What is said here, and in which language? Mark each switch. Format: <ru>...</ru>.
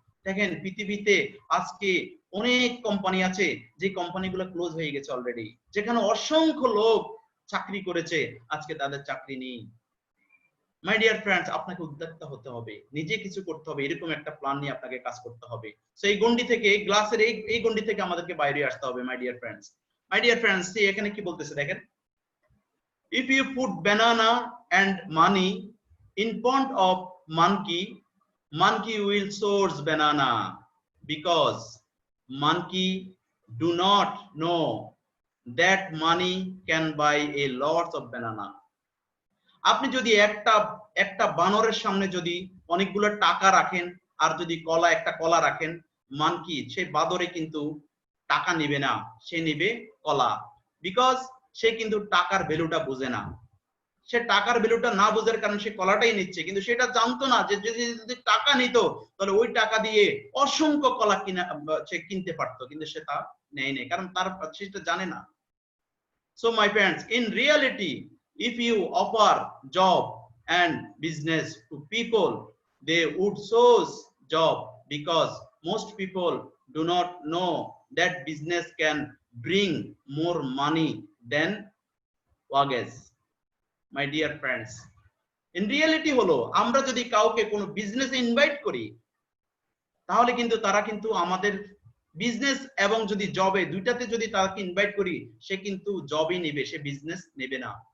<bn>দেখেন পৃথিবীতে আজকে অনেক কোম্পানি আছে, যে কোম্পানিগুলো ক্লোজ হয়ে গেছে অলরেডি, যেখানে অসংখ্য লোক চাকরি করেছে, আজকে তাদের চাকরি নেই। মাই ডিয়ার ফ্রেন্ডস, আপনাকে উদ্যোক্তা হতে হবে, নিজে কিছু করতে হবে, এরকম একটা প্ল্যান নিয়ে আপনাকে কাজ করতে হবে। সেই গণ্ডি থেকে, গ্লাসের এই গণ্ডি থেকে আমাদেরকে বাইরে আসতে হবে my dear friends.</bn> <en>my dear friends,</en> <bn>এখানে কি বলতেছে দেখেন,</bn> <en>if you put banana and money in front of monkey, monkey will source banana because monkey do not know that money can buy a lot of banana.</en> <bn>আপনি যদি একটা বানরের সামনে যদি অনেকগুলো টাকা রাখেন, আর যদি একটা কলা রাখেন, মানকি সেই বাদরে কিন্তু টাকা নিবে না, সে নিবে কলা। বিকজ সে কিন্তু টাকার ভ্যালুটা বুঝে না, সে টাকার ভ্যালুটা না বোঝার কারণে সে কলাটাই নিচ্ছে, কিন্তু সেটা জানতো না যে যদি টাকা নিত তাহলে ওই টাকা দিয়ে অসংখ্য কলা সে কিনতে পারতো, কিন্তু সে তা নেয়, কারণ তার সেটা জানে না।</bn> <en>So my friends, in reality, if you offer job and business to people, they would choose job because most people do not know that business can bring more money than wages. My dear friends, in reality</en> <bn>হলো আমরা যদি কাউকে কোনো বিজনেসে invite করি তাহলে কিন্তু তারা কিন্তু আমাদের বিজনেস এবং যদি জবে দুইটাতে যদি তাকে ইনভাইট করি সে কিন্তু জবই নেবে, সে বিজনেস নেবে না।</bn>